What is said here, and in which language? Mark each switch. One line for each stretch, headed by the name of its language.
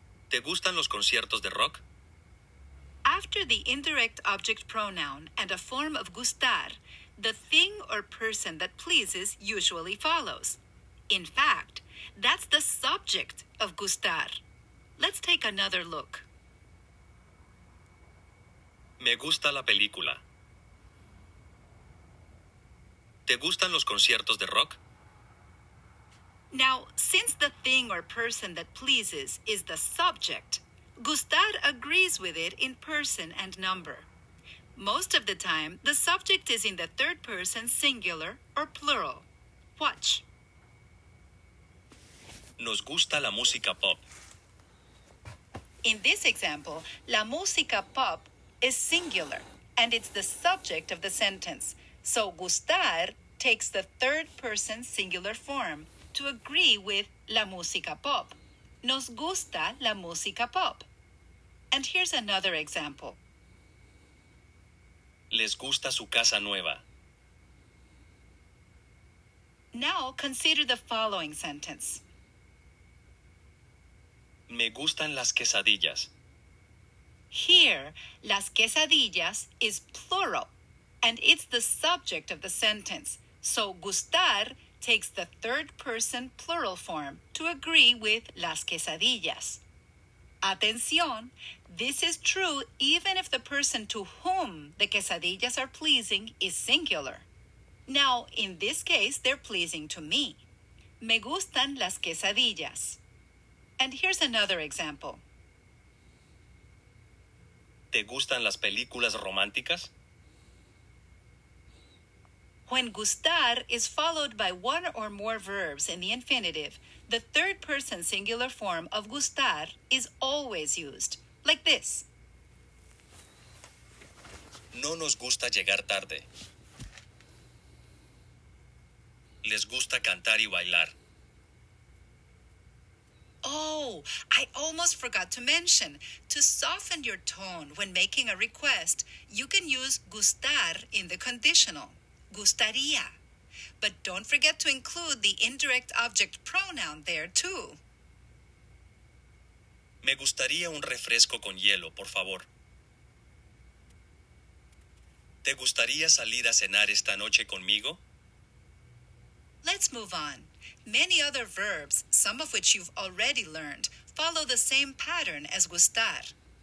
Spanish: ¿Te gustan los conciertos de rock?
English: After the indirect object pronoun and a form of gustar, the thing or person that pleases usually follows. In fact, that's the subject of gustar. Let's take another look.
Spanish: Me gusta la película. ¿Te gustan los conciertos de rock?
English: Now, since the thing or person that pleases is the subject, gustar agrees with it in person and number. Most of the time, the subject is in the third person singular or plural. Watch.
Spanish: Nos gusta la música pop.
English: In this example,
Spanish: la música pop
English: is singular, and it's the subject of the sentence. So gustar takes the third person singular form to agree with
Spanish: la música pop. Nos gusta la música pop.
English: And here's another example.
Spanish: Les gusta su casa nueva.
English: Now consider the following sentence.
Spanish: Me gustan las quesadillas.
English: Here,
Spanish: las quesadillas
English: is plural, and it's the subject of the sentence. So gustar takes the third person plural form to agree with
Spanish: las quesadillas.
English: Atención, this is true even if the person to whom the quesadillas are pleasing is singular. Now, in this case, they're pleasing to me.
Spanish: Me gustan las quesadillas.
English: And here's another example.
Spanish: ¿Te gustan las películas románticas?
English: When gustar is followed by one or more verbs in the infinitive, the third person singular form of gustar is always used, like this.
Spanish: No nos gusta llegar tarde. Les gusta cantar y bailar.
English: Oh, I almost forgot to mention, to soften your tone when making a request, you can use gustar in the conditional, gustaría. But don't forget to include the indirect object pronoun there too.
Spanish: Me gustaría un refresco con hielo, por favor. ¿Te gustaría salir a cenar esta noche conmigo?
English: Let's move on. Many other verbs, some of which you've already learned, follow the same pattern as gustar.